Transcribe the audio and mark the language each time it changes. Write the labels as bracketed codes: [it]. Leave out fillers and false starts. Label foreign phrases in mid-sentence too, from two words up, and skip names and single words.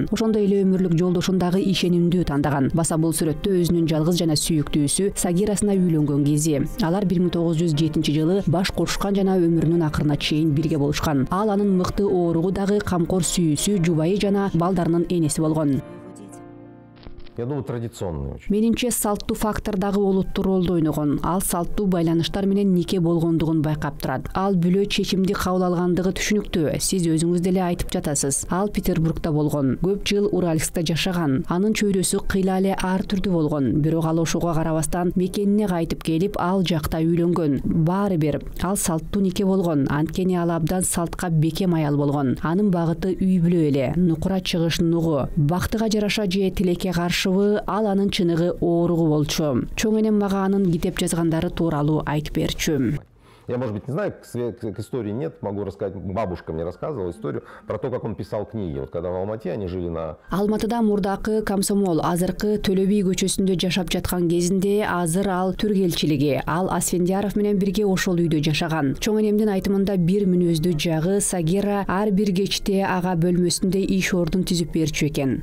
[ky] Ошондой эле өмүрлүк жолдошун дагы ишенимдүү тандаган. Баса бул сүрөттө өзүнүн жалгыз жана сүйүктүүсү Сагирасына үйлөнгөн кези. Алар 1907-жылы баш кошушкан жана өмүрүнүн акырына чейин бирге болушкан. Ал анын мыкты ооругу дагы камкор сүйүүсү, жубайы жана балдарынын энеси болгон. [ru] Я думаю, традиционный очень. [ky] Менимче салттуу фактор дагы олуттуу ролду ойногон. Ал салттуу байланыштар менен нике болгондугун байкап турат. Ал бүлө чечимди кабыл алгандыгы түшүнүктүү. Сиз өзүңүз деле айтып жатасыз. Ал Петербургда болгон. Көп жыл Уральскта жашаган. Анын чөйрөсү кыйла эле ар түрдүү болгон. Бирок ал ошого карабастан мекенине кайтып келип, ал жакта үйлөнгөн. Баары бир ал салттуу нике болгон. Анткени ал абдан салтка бекем аял болгон. Анын багыты үй бүлө эле. Нукура чыгыш нугу. Бактыга жараша же тилекке каршы ал анын чыныгы ооругу болчу. Чоң энем мага анын китеп жазгандары тууралуу айтып берчү. [ru] Я, может быть, не знаю, к истории нет, могу рассказать. Бабушка мне рассказывала историю про то, как он писал книги. Вот когда в Алмате они жили на... [ky] Алматыда мурдакы комсомол, азыркы Төлө би көчөсүндө жашап жаткан кезинде, азыр ал түргелчилиги. Ал Асфендияров менен бирге ошол үйдө жашаган. Чоң энемдин айтымында бир мүнөздүү жагы Сагира ар бир кечте ага бөлмөсүндө иш ордун түзүп берчү экен.